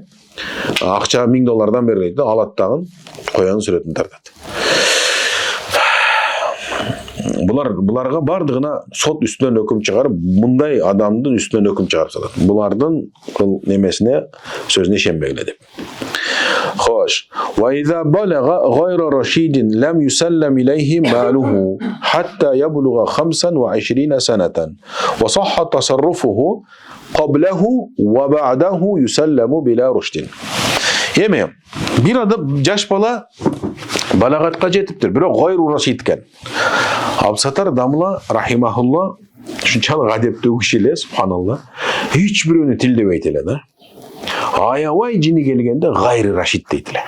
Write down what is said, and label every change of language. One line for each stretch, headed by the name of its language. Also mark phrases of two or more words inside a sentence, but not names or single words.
Kyrgyz: Акча $1000 бергиле дейт, алат дагы, коянын сүрөтүн тартат. Буларга бардыгына сот үстүнөн өкүм чыгарып, мындай адамдын үстүнөн өкүм чыгарып салат. Булардын немесине, сөзүнө ишенбегиле деп. Хош.
Arabic: وإذا بلغ غير رشيد لم يسلم إليه ماله حتى يبلغ 25 سنة وصح تصرفه قبله وبعده يسلم بلا رشد.
Kyrgyz: Эми бир адам жаш бала балагатка жетиптир, бирок
Arabic: غير رشيد
Kyrgyz: экен. Абсатар Дамла рахимахулла ушунчалык адептүү киши эле, субханалла, эч бирөөнү тилдебейт эле да. Аябай жини келгенде
Arabic: غير رشيد
Kyrgyz: дейт эле.